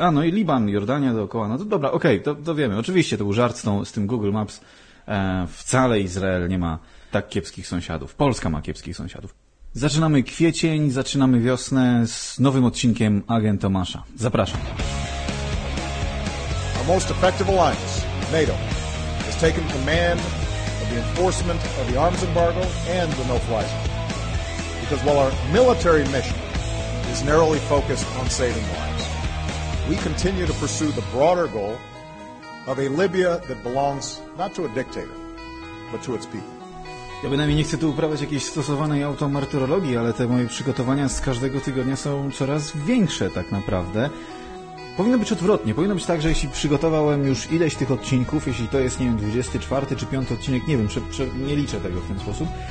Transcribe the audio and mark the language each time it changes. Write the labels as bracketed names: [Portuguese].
[Polish] A, no i Liban, Jordania dookoła. No to dobra, okej, okay, to wiemy. Oczywiście to był żart z tym Google Maps. Wcale Izrael nie ma tak kiepskich sąsiadów. Polska ma kiepskich sąsiadów. Zaczynamy kwiecień, zaczynamy wiosnę z nowym odcinkiem Agent Tomasza. Zapraszam. [English] Our most effective alliance, NATO, has taken command of the enforcement of the arms embargo and the no-fly zone. Because while our military mission is narrowly focused on saving lives, we continue to pursue the broader goal of a Libya that belongs not to a dictator, but to its people. [Polish] Ja bynajmniej nie chcę tu uprawiać jakiejś stosowanej automartyrologii, ale te moje przygotowania z każdego tygodnia są coraz większe tak naprawdę. Powinno być odwrotnie. Powinno być tak, że jeśli przygotowałem już ileś tych odcinków, jeśli to jest, nie wiem, 24 czy 5 odcinek, nie wiem, nie liczę tego w ten sposób.